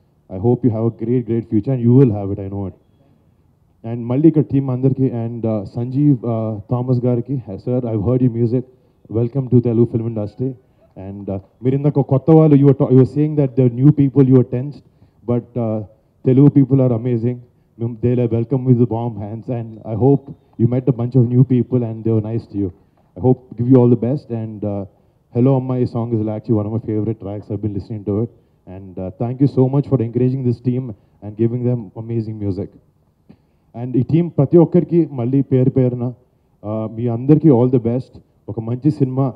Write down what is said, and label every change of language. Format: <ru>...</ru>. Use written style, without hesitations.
<en>I hope you have a great future and you will have it, I know it. And</en> <te>మళ్ళీ ఇక్కడ team అందరికీ</te> <en>And Sanjeev Thomas గారికి, sir I heard you music, welcome to Telugu film industry. And</en> <te>మీరు ఇందాక కొత్త వాళ్ళు</te> <en>You're saying that the new people you're tensed, but Telugu people are amazing. They welcome with the warm hands, and I hope you met a bunch of new people and they were nice to you. I hope give you all the best. And Hello Amma song is actually one of my favorite tracks. I've been listening to it, and thank you so much for encouraging this team and giving them amazing music.</en> <te>And ఈ team ప్రతి ఒక్కరికి మళ్ళీ పేరున మీ అందరికీ</te> <en>All the best.</en> <te>ఒక మంచి cinema.</te>